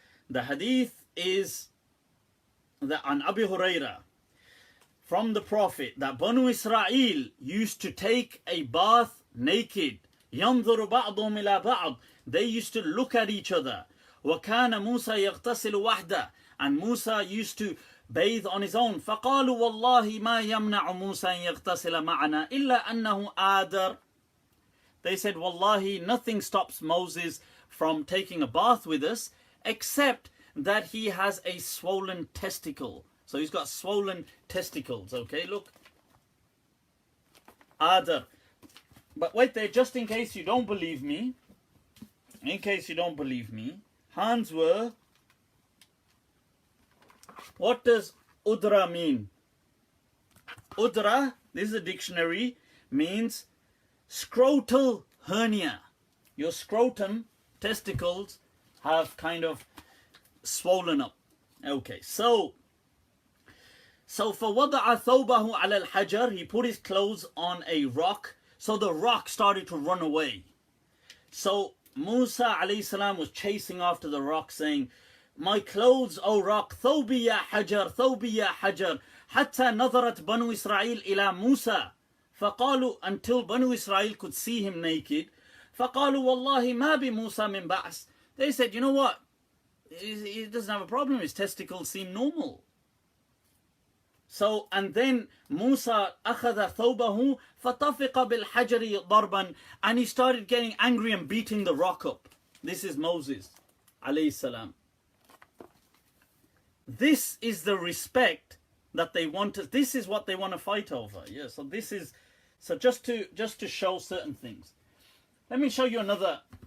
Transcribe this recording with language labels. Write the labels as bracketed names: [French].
[English] The hadith is an Abu Huraira from the Prophet that Banu Israel used to take a bath naked. [Arabic] ينظر بعضهم إلى بعض. [English] They used to look at each other. [Arabic] وكان موسى يغتسل وحده. [English] And Musa used to bathe on his own. [Arabic] فقالوا والله ما يمنع موسى أن يغتسل معنا إلا أنه آدر. [English] They said, Wallahi, nothing stops Moses from taking a bath with us except that he has a swollen testicle. So he's got swollen testicles. Okay, look. Adar. But wait there, just in case you don't believe me. In case you don't believe me. Hands were. What does udra mean? Udra, this is a dictionary, means scrotal hernia. Your scrotum, testicles, have kind of swollen up. Okay, so [Arabic] فَوَضَعَ ثَوْبَهُ عَلَى الْحَجَرِ. [English] He put his clothes on a rock, so the rock started to run away. So Musa alayhi salam was chasing after the rock saying, my clothes, O rock, [Arabic] ثَوْبِي يَا حَجَرْ ثَوْبِي يَا حَجَرْ حَتَّى نَظَرَتْ بَنُو إِسْرَائِيلِ إِلَى مُوسَى. فَقَالُوا, [English] until Banu Israel could see him naked. [Arabic] فَقَالُوا وَاللَّهِ مَا بِمُوسَى مِن بَعْسٍ. [English] They said, you know what? He doesn't have a problem. His testicles seem normal. So, and then Musa [Arabic] أخذ ثوبه فطفق بالحجر ضربا. [English] And he started getting angry and beating the rock up. This is Moses alayhi salam. This is the respect that they want to, this is what they want to fight over. Yeah, so this is, so just to show certain things. Let me show you another.